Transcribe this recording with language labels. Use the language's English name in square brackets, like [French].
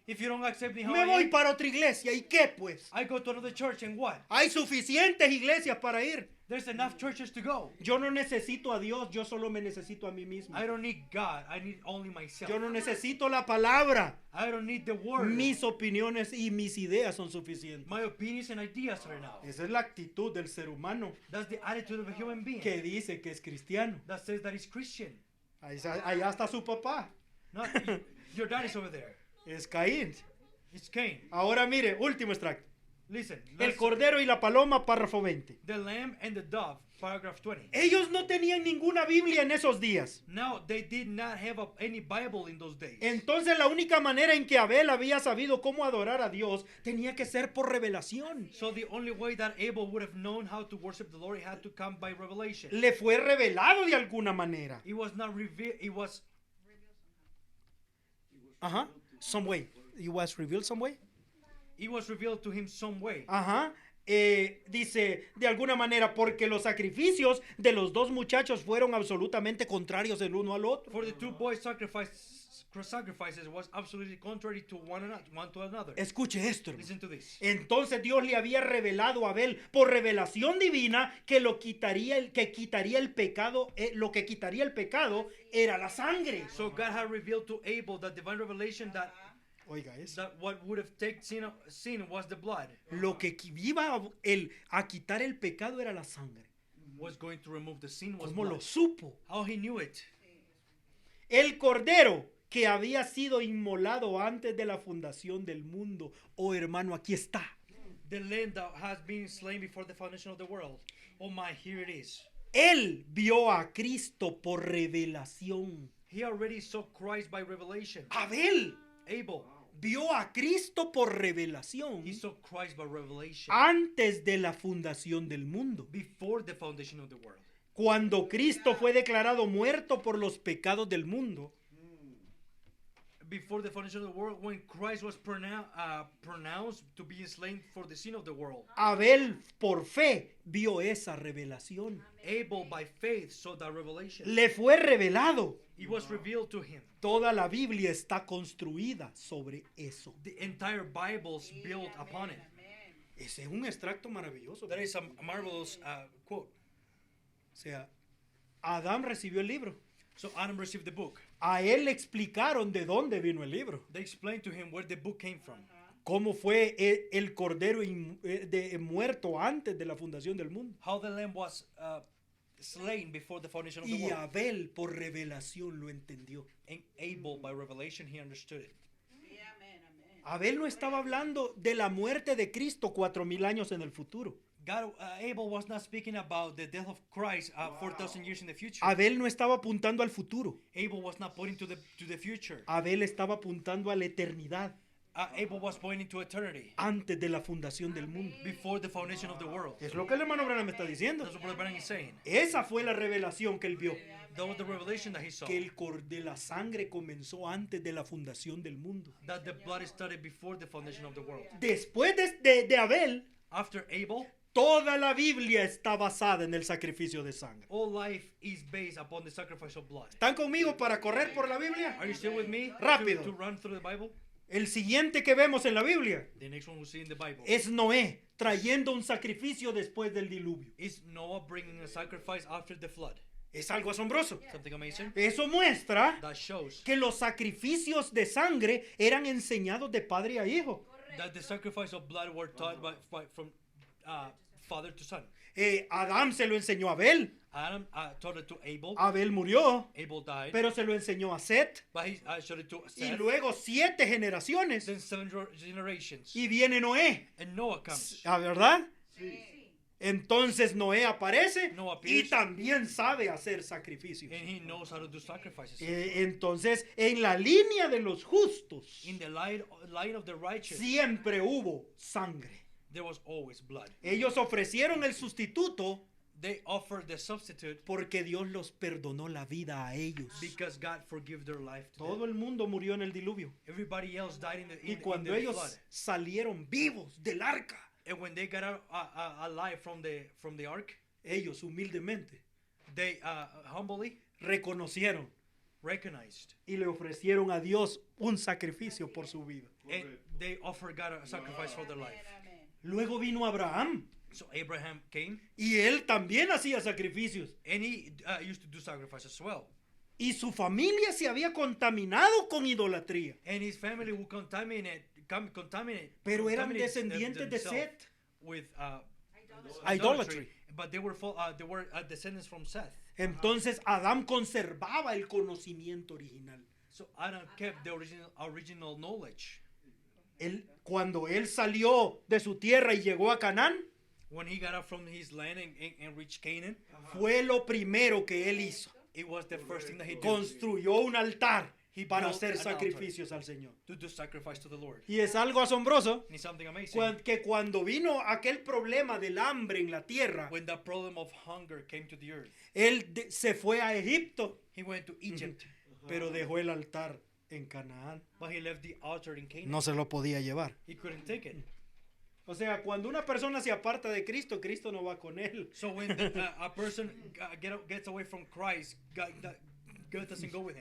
[English] If you don't accept me how me I [Spanish] voy [English] am, [Spanish] para otra iglesia. ¿Y qué pues? [English] I go to another church and what? [Spanish] Hay suficientes iglesias para ir. [English] There's enough churches to go. [Spanish] Yo no necesito a Dios, yo solo me necesito a mí mismo. [English] I don't need God. I need only myself. [Spanish] Yo no necesito la palabra. [English] I don't need the word. [Spanish] Mis opiniones y mis ideas son suficientes. [English] My opinions and ideas are enough. [Spanish] Esa es la actitud del ser humano [English] That's the attitude of a human being [Spanish] que dice que es cristiano. [English] that says that he's Christian. [Spanish] Allá está su papá. [English] Not your dad is over there. [Spanish] Es Caín. [English] It's Cain. [Spanish] Ahora mire, último extracto. [English] Listen. [Spanish] El [English] let's- [Spanish] cordero y la paloma, párrafo 20. [English] The lamb and the dove, paragraph 20. [Spanish] Ellos no tenían ninguna Biblia en esos días. [English] Now, they did not have any Bible in those days. [Spanish] Entonces la única manera en que Abel había sabido cómo adorar a Dios tenía que ser por revelación. [English] So the only way that Abel would have known how to worship the Lord had to come by revelation. [Spanish] Le fue revelado de alguna manera. [English] It was not revealed. It was Ajá. Some way. It was revealed some way. revealed to him some way. Ajá. [Spanish] Dice de alguna manera porque los sacrificios de los dos muchachos fueron absolutamente contrarios el uno al otro. [English] For the two boys' sacrifices was absolutely contrary to one to another. [Spanish] Escuche esto, hermano. [English] Listen to this. [Spanish] Entonces Dios le había revelado a Abel por revelación divina que lo quitaría que quitaría el pecado, lo que quitaría el pecado era la sangre. [English] So God had revealed to Abel that divine revelation that [Spanish] Oiga eso. [English] what would have taken sin was the blood. [Spanish] Lo que iba a quitar el pecado era la sangre. [English] Was going to remove the sin was [Spanish] ¿Cómo [English] blood. [Spanish] lo supo? [English] How he knew it. [Spanish] El cordero que había sido inmolado antes de la fundación del mundo. Oh, hermano, aquí está. [English] The lamb that has been slain before the foundation of the world. Oh my, here it is. [Spanish] Él vio a Cristo por revelación. [English] He already saw Christ by revelation. [Spanish] Abel [English] Abel, [Spanish] vio a Cristo por revelación [English] he saw Christ by revelation [Spanish] antes de la fundación del mundo. [English] before the foundation of the world. [Spanish] Cuando Cristo fue declarado muerto por los pecados del mundo, [English] before the foundation of the world, when Christ was pronounced to be slain for the sin of the world. [Spanish] Abel por fe vio esa revelación. [English] Abel by faith saw that revelation. [Spanish] Le fue revelado. [English] It was revealed to him. [Spanish] Toda la Biblia está construida sobre eso. [English] The entire Bible's built upon it. [Spanish] Ese es un extracto maravilloso. [English] That is a marvelous quote. [Spanish] O sea, Adán recibió el libro. [English] So Adam received the book. [Spanish] A él le explicaron de dónde vino el libro. [English] They explained to him where the book came from. [Spanish] Cómo fue el cordero muerto antes de la fundación del mundo. [English] How the lamb was slain before the foundation of the [Spanish] Y [English] world. [Spanish] Abel por revelación lo entendió. [English] And Abel, by revelation, he understood it. [Spanish] Abel no estaba hablando de la muerte de Cristo 4,000 años en el futuro. [English] God, Abel was not speaking about the death of Christ 4,000 years in the future. [Spanish] Abel no estaba apuntando al futuro. [English] Abel was not pointing to the future. [Spanish] Abel estaba apuntando a la eternidad [English] Abel was pointing to eternity [Spanish] antes de la fundación del mundo. [English] before the foundation of the world. [Spanish] Es lo que el hermano Branham está diciendo. [English] That's what Brother Branham is saying. [Spanish] Esa fue la revelación que él vio. [English] That was the revelation that he saw. [Spanish] Que de la sangre comenzó antes de la fundación del mundo. [English] That the blood started before the foundation of the world. [Spanish] Después de Abel, [English] After Abel, [Spanish] toda la Biblia está basada en el sacrificio de sangre. [English] all life is based upon the sacrifice of blood. [Spanish] ¿Están conmigo para correr por la Biblia? [English] Are you still with me? [Spanish] Rápido. [English] To run through the Bible? [Spanish] El siguiente que vemos en la Biblia [English] The next one we see in the Bible [Spanish] es Noé trayendo un sacrificio después del diluvio. [English] is Noah bringing a sacrifice after the flood. [Spanish] Es algo asombroso. [English] Something amazing. [Spanish] Eso muestra [English] That shows [Spanish] que los sacrificios de sangre eran enseñados de padre a hijo. [English] that the sacrifice of blood were taught from father to son. [Spanish] Adán se lo enseñó a Abel. [English] Adam taught it to Abel. [Spanish] Abel murió, [English] Abel died. [Spanish] pero se lo enseñó a Set. [English] But he showed it to [Spanish] Y [English] Seth. [Spanish] luego 7 generaciones. [English] Then 7 generations. [Spanish] Y viene Noé. [English] And Noah comes. [Spanish] ¿Ah, verdad? Entonces Noé aparece [English] Noah [Spanish] y [English] appears. [Spanish] también sabe hacer sacrificios. [English] And he knows how to do sacrifices. [Spanish] Entonces, en la línea de los justos, [English] In the line of the righteous, [Spanish] siempre hubo sangre. [English] there was always blood. [Spanish] Ellos ofrecieron el sustituto [English] They offered the substitute [Spanish] porque Dios los perdonó la vida a ellos. [English] because God forgave their life to [Spanish] Todo [English] them. [Spanish] el mundo murió en el diluvio. [English] Everybody else died in [Spanish] Y [English] the [Spanish] cuando [English] flood. [Spanish] ellos salieron vivos del arca, [English] And when they got out alive from the ark, [Spanish] ellos humildemente [English] they humbly [Spanish] reconocieron [English] recognized [Spanish] y le ofrecieron a Dios un sacrificio por su vida. [English] and they offered God a sacrifice for their life. [Spanish] Luego vino Abraham [English] So Abraham came [Spanish] y él también hacía sacrificios. [English] and he used to do sacrifice as well. [Spanish] Y su familia se había contaminado con idolatría. [English] And his family would contaminate [Spanish] Pero eran [English] contaminate [Spanish] descendientes de [English] themselves [Spanish] Set. [English] with Idolatry. But they were descendants from Seth. [Spanish] Entonces Adán conservaba el conocimiento original. [English] So Adam kept the original knowledge. [Spanish] Cuando él salió de su tierra y llegó a Canaán, [English] When he got out from his land and reached Canaan, [Spanish] fue lo primero que él hizo. [English] it was the first thing that he did. [Spanish] Construyó un altar para [English] built [Spanish] hacer [English] an altar. [Spanish] sacrificios al Señor. [English] To do sacrifice to the Lord. [Spanish] Y es algo asombroso [English] And it's something amazing. [Spanish] que cuando vino aquel problema del hambre en la tierra, [English] When the problem of hunger came to the earth, [Spanish] él se fue a Egipto, [English] he went to Egypt, [Spanish] pero dejó el altar en Canaán. [English] but he left the altar in Canaan. [Spanish] No se lo podía llevar. [English] He couldn't take it. [Spanish] O sea, cuando una persona se aparta de Cristo, Cristo no va con él. [English] So when a person gets away from Christ, God doesn't go with him.